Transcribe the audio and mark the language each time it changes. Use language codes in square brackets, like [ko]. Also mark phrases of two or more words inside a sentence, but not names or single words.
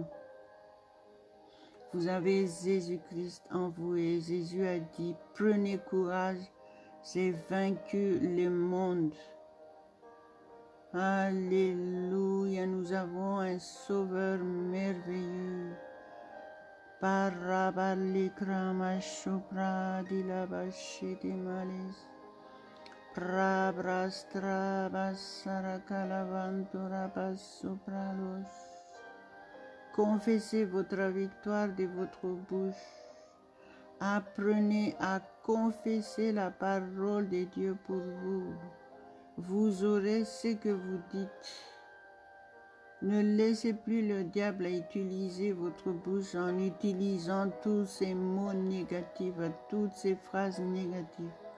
[fr] Vous avez Jésus-Christ en vous et Jésus a dit, prenez courage, j'ai vaincu le monde. Alléluia, nous avons un sauveur merveilleux. Parabalikrama shupra dilabashiti malis. Prabrastrabasaracalavanturabasupralos. Confessez votre victoire de votre bouche. Apprenez à confesser la parole de Dieu pour vous. Vous aurez ce que vous dites. Ne laissez plus le diable utiliser votre bouche en utilisant tous ces mots négatifs, toutes ces phrases négatives.